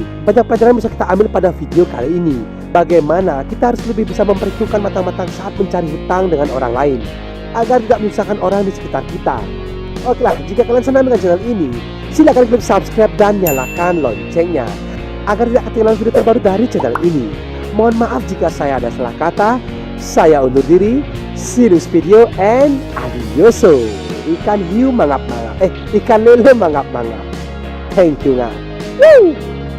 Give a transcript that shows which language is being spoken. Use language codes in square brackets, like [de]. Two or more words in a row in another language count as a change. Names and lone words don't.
[id] Banyak pelajaran bisa kita ambil pada video kali ini. Bagaimana kita harus lebih bisa memperhitungkan matang-matang saat mencari hutang dengan orang lain, agar tidak menyusahkan orang di sekitar kita. Oke lah, jika kalian senang dengan channel ini, silakan klik subscribe dan nyalakan loncengnya, agar tidak ketinggalan video terbaru dari channel ini. Mohon maaf jika saya ada salah kata. Saya undur diri. [en] See you next video and adioso. [id] Ikan hiu mangap-mangap. Ikan lele mangap-mangap. [en] Thank you nga. Woo!